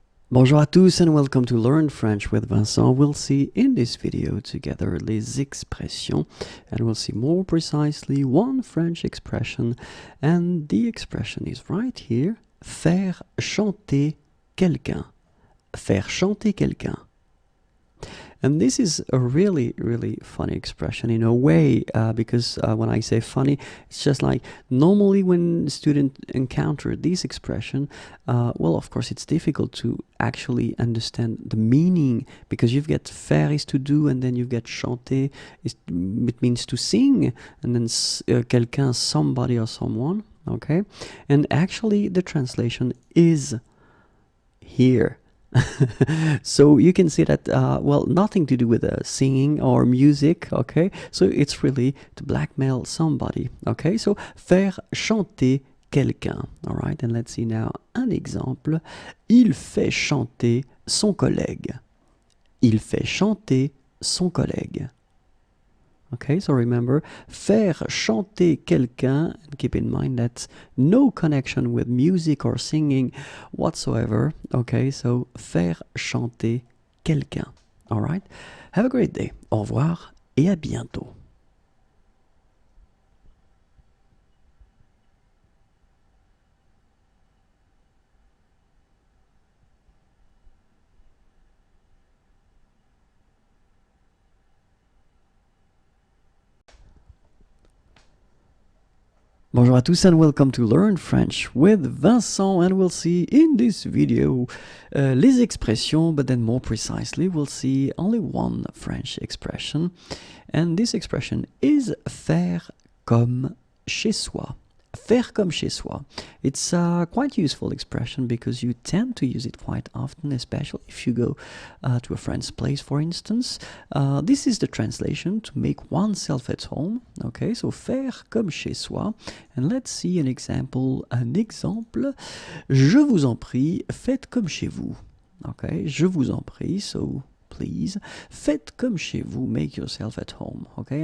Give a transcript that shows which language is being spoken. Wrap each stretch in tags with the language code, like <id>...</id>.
<fr>Bonjour à tous</fr> <en>and welcome to Learn French with Vincent. We'll see in this video together les expressions, and we'll see more precisely one French expression, and the expression is right here,</en> <fr>faire chanter quelqu'un. Faire chanter quelqu'un.</fr> <en>And this is a really, really funny expression in a way, because when I say funny, it's just like normally when students encounter this expression, well, of course, it's difficult to actually understand the meaning, because you've got faire is to do, and then you've got chanter, it means to sing, and then quelqu'un, somebody or someone, okay? And actually, the translation is here. So you can see that, well, nothing to do with singing or music, okay? So it's really to blackmail somebody, okay? So faire chanter quelqu'un, all right? And let's see now</en> <fr>un exemple. Il fait chanter son collègue. Il fait chanter son collègue.</fr> <en>Okay, so remember, faire chanter quelqu'un, and keep in mind that no connection with music or singing whatsoever.</en> <fr>Okay, so faire chanter quelqu'un.</fr> <en>All right, have a great day.</en> <fr>Au revoir et à bientôt. Bonjour à tous</fr> <en>and welcome to Learn French with Vincent, and we'll see in this video les expressions, but then more precisely we'll see only one French expression, and this expression is faire comme chez soi.</en> <fr>Faire comme chez soi.</fr> <en>It's a quite useful expression because you tend to use it quite often, especially if you go to a friend's place, for instance. This is the translation, to make oneself at home. Okay, so faire comme chez soi. And let's see an example. Un exemple.</en> <fr>Je vous en prie, faites comme chez vous. Okay, je vous en prie, so please, faites comme chez vous,</fr> <en>make yourself at home,</en> <fr>okay?</fr>